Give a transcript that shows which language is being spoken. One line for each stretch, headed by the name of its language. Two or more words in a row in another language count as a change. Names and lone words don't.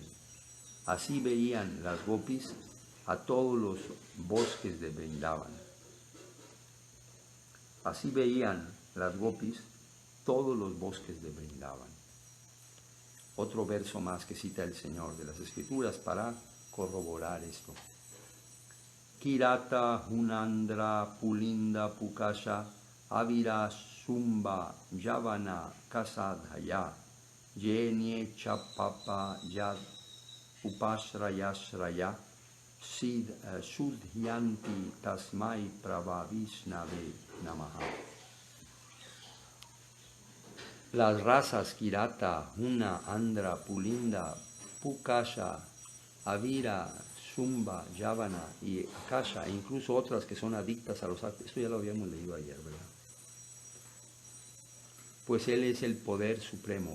Spanish: Así veían las gopis a todos los bosques de Vrindavan. Así veían las gopis todos los bosques de Vrindavan. Otro verso más que cita el Señor de las Escrituras para corroborar esto.
Sanskrit: Kirata hunandra pulinda pukasha avira sumba yavana kasadhaya yenye chapapa yad upashrayashraya sudhyanti tasmai prabhavishnave namaha.
Spanish: Las razas Kirata, Huna, Andra, Pulinda, Pukasha, Avira, Sumba, Yavana y Akasha, e incluso otras que son adictas a los actos. Esto ya lo habíamos leído ayer, ¿verdad? Pues Él es el poder supremo.